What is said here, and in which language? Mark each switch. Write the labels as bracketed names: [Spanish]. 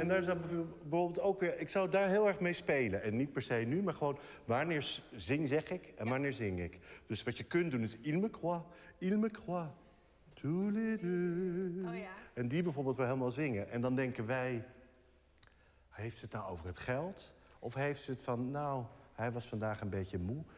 [Dutch] En daar zou bijvoorbeeld ook weer... Ik zou daar heel erg mee spelen. En niet per se nu, maar gewoon... Wanneer zeg ik en wanneer zing ik. Dus wat je kunt doen is... [French] Il me croit, tous les deux. [Dutch] Oh ja. En die bijvoorbeeld wel helemaal zingen. En dan denken wij... Heeft ze het nou over het geld? Of heeft ze het van... Nou, hij was vandaag een beetje moe.